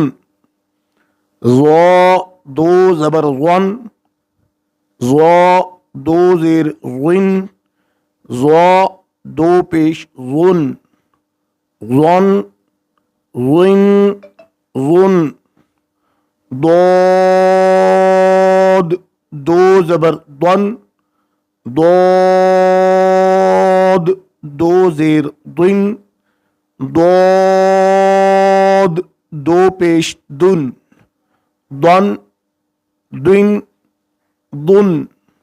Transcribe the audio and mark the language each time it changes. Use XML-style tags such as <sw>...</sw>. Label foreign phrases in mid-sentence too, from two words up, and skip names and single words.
<ur>زو دو زبر زن، زو دو زیر زن، زو دو پیش زن، زن زن زن. ضاد دو زبر ضن، ضاد دو زیر ضن، ضاد دو پیش دن، ضن ضن ضن.</ur>